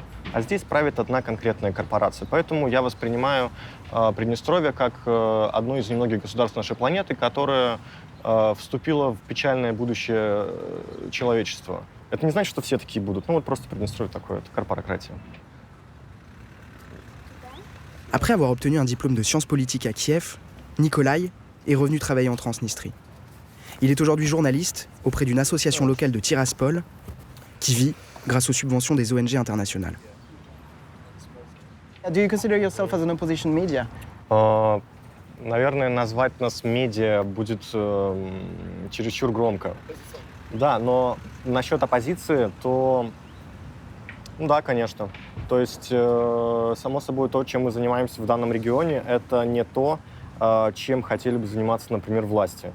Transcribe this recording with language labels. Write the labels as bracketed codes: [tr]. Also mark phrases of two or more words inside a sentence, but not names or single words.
[ru] А здесь правит одна конкретная корпорация. Поэтому я воспринимаю Приднестровье как одно из немногих государств нашей планеты, которое вступило в печальное будущее человечества. Это не значит, что все такие будут. Ну вот просто Приднестровье такое, это корпорократия. [fr] Après avoir obtenu un diplôme de sciences politiques à Kiev, Nikolai est revenu travailler en Transnistrie. Il est aujourd'hui journaliste auprès d'une association locale de Tiraspol qui vit grâce aux subventions des ONG internationales. [en] Do you consider yourself as an opposition media? [ru] Наверное, назвать нас медиа будет чересчур громко. Да, но насчет оппозиции, то да, конечно. То есть, само собой, то, чем мы занимаемся в данном регионе, это не то, чем хотели бы заниматься, например, власти.